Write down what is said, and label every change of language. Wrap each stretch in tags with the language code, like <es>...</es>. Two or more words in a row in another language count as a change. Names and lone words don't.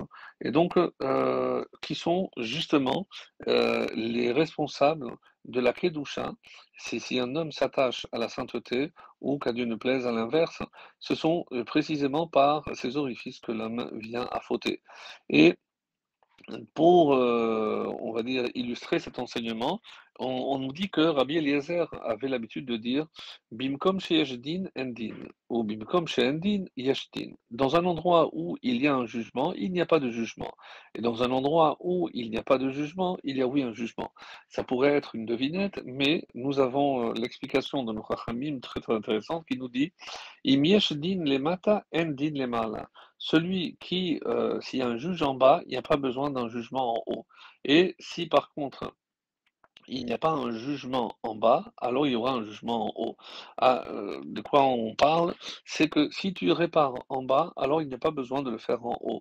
<fr>Et donc, qui sont justement les responsables de la Kedusha, c'est si un homme s'attache à la sainteté ou qu'à Dieu ne plaise à l'inverse, ce sont précisément par ces orifices que l'homme vient à fauter. Et pour, on va dire, illustrer cet enseignement, on nous dit que Rabbi Eliezer avait l'habitude de dire:</fr> <he>«במקום שיש דין אין דין» ou «במקום שאין דין יש דין».</he> <fr>Dans un endroit où il y a un jugement, il n'y a pas de jugement, et dans un endroit où il n'y a pas de jugement, il y a oui un jugement. Ça pourrait être une devinette, mais nous avons, l'explication de nos Chachamim très, très intéressante qui nous dit:</fr> <he>«אם יש דין למטה אין דין למעלה».</he> <fr>Celui qui, s'il y a un juge en bas, il n'y a pas besoin d'un jugement en haut. Et si par contre, il n'y a pas un jugement en bas, alors il y aura un jugement en haut. Ah, de quoi on parle? C'est que si tu répares en bas, alors il n'y a pas besoin de le faire en haut.</fr>